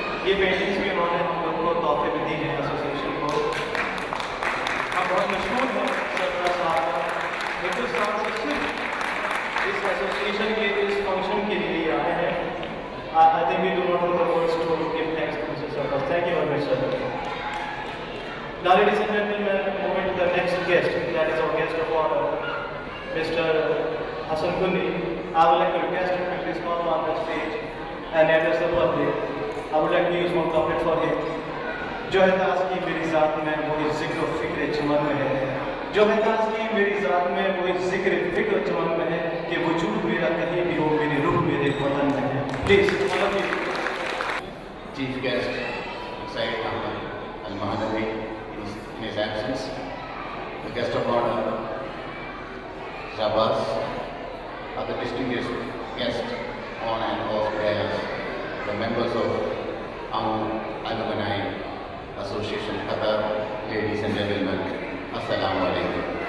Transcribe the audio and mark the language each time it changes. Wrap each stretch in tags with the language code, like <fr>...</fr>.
<hi>ये पेंटिंग्स भी उन्होंने हम लोग को तोहफे में दी हैं एसोसिएशन को। हम बहुत मशहूर हैं सरदार साहब हिंदुस्तान से सिर्फ इस एसोसिएशन के इस फंक्शन के लिए आए हैं।</hi> <en>I think we do not know the words to give thanks to mister Sardar. Thank you very much sir. Now, ladies and gentlemen, moving to the next guest, that is our guest of honor, Mr. Hassan Kunni. I would like to request him to please come on the stage and address the public. I would like to use one couplet for him.</en> <hi>जो है ताज की मेरी ज़ात में वही ज़िक्र फ़िक्र चमन में है, जो है ताज की मेरी ज़ात में वही ज़िक्र फ़िक्र चमन में है, कि वजूद मेरा कहीं भी हो मेरी रूह मेरे वतन में है।</hi> <en>Please Chief guest Syed Al-Mahanavi in his absence, the guest of honor Shabazz, other distinguished guests on and off dais, the members of Alumni Association Qatar, ladies and gentlemen, Assalamu alaikum.</en>